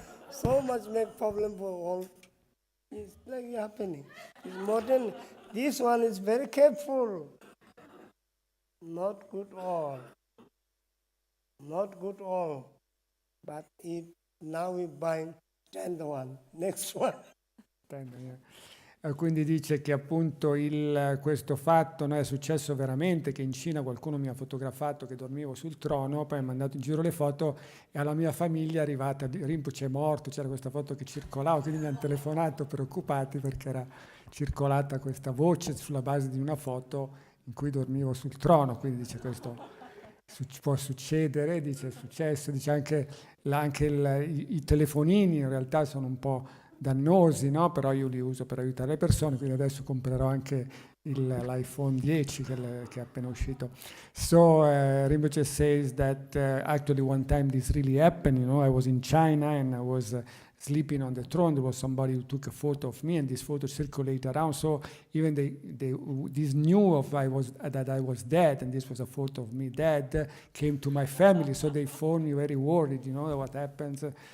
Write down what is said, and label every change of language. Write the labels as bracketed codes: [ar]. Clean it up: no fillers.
[en] So much make problem for all. It's like happening. It's modern. This one is very careful. Not good all. Not good all. But if now we bind 10th one, next one. Yeah. [it] Quindi dice che appunto questo fatto, no, è successo veramente, che in Cina qualcuno mi ha fotografato che dormivo sul trono, poi mi ha mandato in giro le foto e alla mia famiglia è arrivata, Rinpoche è morto, c'era questa foto che circolava, quindi mi hanno telefonato preoccupati perché era circolata questa voce sulla base di una foto in cui dormivo sul trono, quindi dice questo può succedere, dice è successo, dice anche, i telefonini in realtà sono un po' dannosi, no? Però io li uso per aiutare le persone, quindi adesso comprerò anche l'iPhone 10 che è appena uscito. [en] So Rinpoche says that actually one time this really happened, I was in China and I was sleeping on the throne. There was somebody who took a photo of me and this photo circulated around, so even this knew that I was dead, and this was a photo of me dead, came to my family, so they phoned me very worried, what happens.